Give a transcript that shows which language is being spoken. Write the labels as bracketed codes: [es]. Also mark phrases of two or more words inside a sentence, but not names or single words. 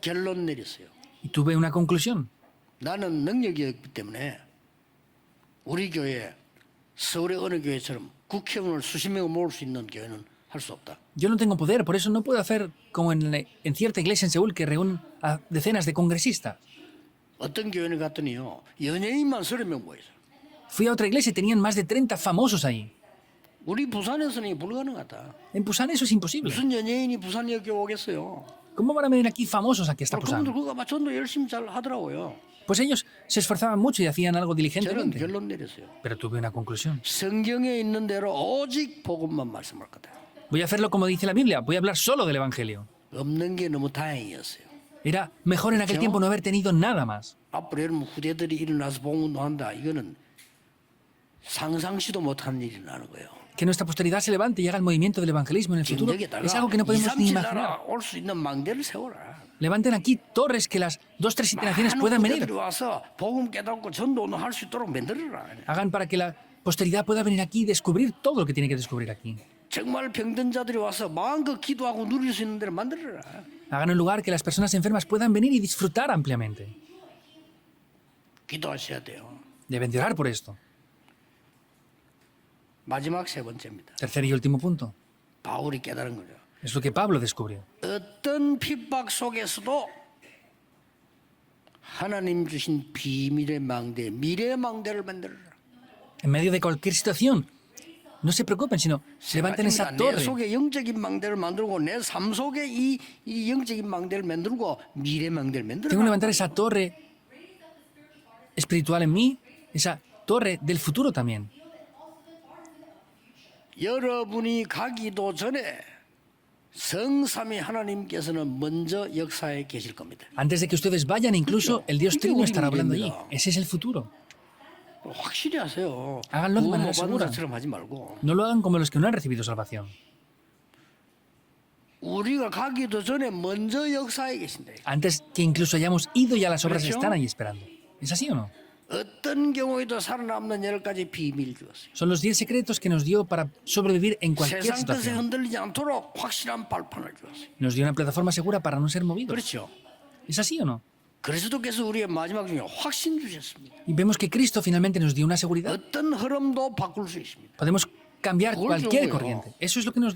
[ko] 결론 내렸어요. [es] y tuve una conclusión. [ko] 나는 능력이 없기 때문에 우리 교회 서울의 어느 교회처럼 국회의원을 수십 명을 모을 수 있는 교회는 할 수 없다. [es] Yo no tengo poder, por eso no puedo hacer como en cierta iglesia en Seúl que reúne a decenas de congresistas. [ko] 어떤 교회를 갔더니요 연예인만 30명 모여서 [es] Fui a otra iglesia y tenían más de 30 famosos allí. [ko] 우리 부산에서는 이게 불가능하다. [es] En Pusan eso es imposible. [ko] 무슨 연예인이 부산에 여기 오겠어요? [es] ¿Cómo van a venir aquí famosos aquí hasta [ko] 그분들 [es] Pusan? [ko] 그거 아마 전도 열심히 잘 하더라고요. [es] Pues ellos se esforzaban mucho y hacían algo [ko] 저는 [es] diligentemente. [ko] 결론 내렸어요. [es] Pero tuve una conclusión. [ko] 성경에 있는 대로 오직 복음만 말씀할 거다. [es] Voy a hacerlo como dice la Biblia, voy a hablar solo del Evangelio. [ko] 없는 게 너무 다행이었어요. [es] Era mejor en aquel tiempo no haber tenido nada más. [ko] 앞으로 여러분 후대들이 일어나서 복음운동한다. 이거는 상상시도 못하는 일이 나는 거예요. [es] Que nuestra posteridad se levante y haga el movimiento del evangelismo en el futuro [ko] 여기다가 [es] es algo que no [ko] 2, [es] podemos [ko] 3, [es] ni [ko] 7 [es] imaginar. [ko] 나라 올 수 있는 망대를 세워라. [es] Levanten aquí torres que las 2, 3 generaciones [ko] 많은 [es] puedan venir. [ko] 후대들이 와서 복음 깨닫고 전도는 할 수 있도록 만들어라. [es] Hagan para que la posteridad pueda venir aquí y descubrir todo lo que tiene que descubrir aquí. [ko] 정말 병든 자들이 와서 마음껏 기도하고 누릴 수 있는 데를 만들어라. [es] Hagan un lugar que las personas enfermas puedan venir y disfrutar ampliamente. [ko] 기도하셔야 돼요. [es] Deben de orar por esto. [ko] 마지막 세 번째입니다. [es] Tercer y último punto. [ko] 바울이 깨달은 거죠. [es] Es lo que Pablo descubrió. [ko] 어떤 핍박 속에서도 하나님 주신 비밀의 망대, 미래의 망대를 만들어라. [es] En medio de cualquier situación, no se preocupen, sino levanten esa [ko] 내 [es] torre. [ko] 속에 영적인 망대를 만들고 내 삶 속에 이 영적인 망대를 만들고 미래 망대를 [es] Tengo que [ko] 만들어라. [es] levantar esa torre espiritual en mí, esa torre del futuro también. [ko] 여러분이 가기도 전에 성삼위 하나님께서는 먼저 역사에 계실 겁니다. [es] Antes de que ustedes vayan, incluso el Dios I게 Trino [ko] 우리 [es] estará hablando allí. [ko] 미래입니다. [es] Ese es el futuro. [ko] 확실히 하세요. [es] háganlo de manera [ko] 받은 [es] segura. [ko] 것처럼 하지 말고. [es] No lo hagan como los que no han recibido salvación. [ko] 우리가 가기도 전에 먼저 역사에 계신다. [es] Antes que incluso hayamos ido, ya las obras ¿Presión? están ahí esperando. ¿Es así o no? [ko] 어떤 경우에도 살아남는 10가지 비밀 주었어요. [es] Son los 10 secretos que nos dio para sobrevivir en cualquier [ko] 세상 뜻에 [es] situación. [ko] 흔들리지 않도록 확실한 발판을 주었어요. [es] Nos dio una plataforma segura para no ser movidos. [ko] 그렇죠. [es] ¿Es así o no? [ko] 그리스도께서 우리의 마지막 중에 확신 주셨습니다. [es] Y vemos que Cristo finalmente nos dio una seguridad. [ko] 어떤 흐름도 바꿀 수 있습니다. [es] Podemos cambiar [ko] 그걸 [es] cualquier [ko] 준 거예요. [es] corriente. Eso es lo que nos dio.